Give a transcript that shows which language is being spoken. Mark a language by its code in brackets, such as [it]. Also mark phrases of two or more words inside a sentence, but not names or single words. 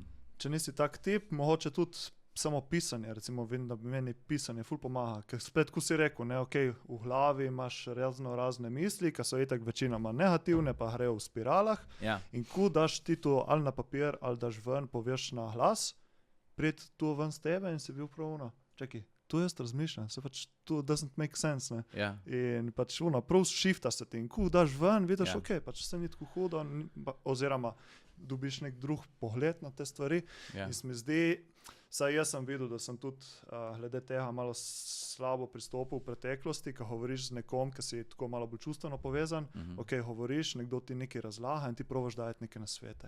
[sl] Če nisi tak tip, mogoče tudi samo pisanje, recimo vem, da meni pisanje ful pomaga, ker spet, ko si rekel, ne, okay, v glavi imaš razne misli, ki so itak večinoma negativne, pa grejo v spiralah, in ko daš ti to ali na papir, ali daš ven, poveš na glas, pred to ven z tebe in si bil pravno, čakaj, to jaz razmišljam, se pač to [en] doesn't make sense, [sl] ne. In pač prav shifta se ti, in ko daš ven, vidiš, ok, pač se ni tako hudo, oziroma dobiš nek drug pogled na te stvari, in se mi zdi, saj jaz sem videl, da sem tudi glede tega malo slabo pristopil v preteklosti, ko govoriš z nekom, ki si tako malo bolj čustveno povezan, ok, govoriš, nekdo ti nekaj razlaga in ti probaš dajati neke nasvete.